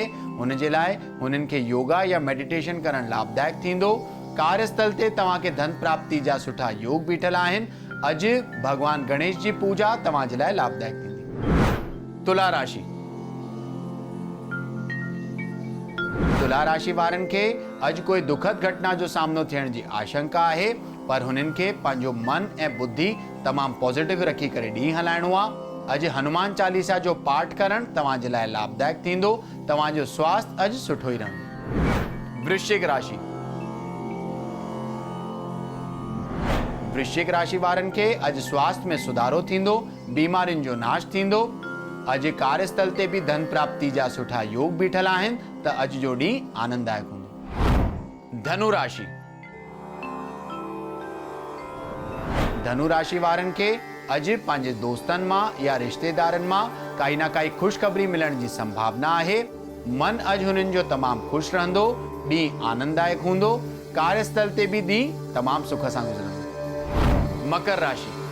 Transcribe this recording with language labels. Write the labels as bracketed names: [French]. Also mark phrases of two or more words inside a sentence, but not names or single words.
[Sindhi] हुन जे लाइ हुननि खे योगा या मेडिटेशन करण लाभदायक थींदो। कार्यस्थल ते तव्हांखे धन प्राप्ति जा सुठा योग बीठल आहिनि। अॼु भगवान गणेश जी पूजा तव्हां जे लाइ लाभदायक थींदी। तुला राशि। तुला राशि वारनि खे अॼु कोई दुखद घटना जो सामनो थियण जी आशंका आहे, पर हुननि खे पंहिंजो मन ऐं बुद्धि तमामु पॉजिटिव रखी करे ॾींहुं हलाइणो आहे। अॼु हनुमान चालीसा जो पाठ करण तव्हां जे लाइ लाभदायक थींदो। तव्हांजो स्वास्थ्य अॼु सुठो ई रहंदो। वृश्चिक राशि। वृश्चिक राशि वारनि खे अॼु स्वास्थ्य में सुधारो थींदो। बीमारियुनि जो नाश थींदो। अॼु कार्यस्थल ते भी धन प्राप्ति जा सुठा योग बीठल आहिनि त अॼु जो ॾींहुं आनंददायक हूंदो। धनु राशि। धनु राशि वारनि खे अॼु पंहिंजे दोस्तनि मां या रिश्तेदारनि मां काई ना काई खुशखबरी मिलण जी संभावना आहे। मन अॼु हुननि जो तमामु खुश रहंदो। ॾींहुं आनंददायक हूंदो। कार्यस्थल ते भी ॾींहुं तमामु सुख सां गुज़रंदो। मकर राशि।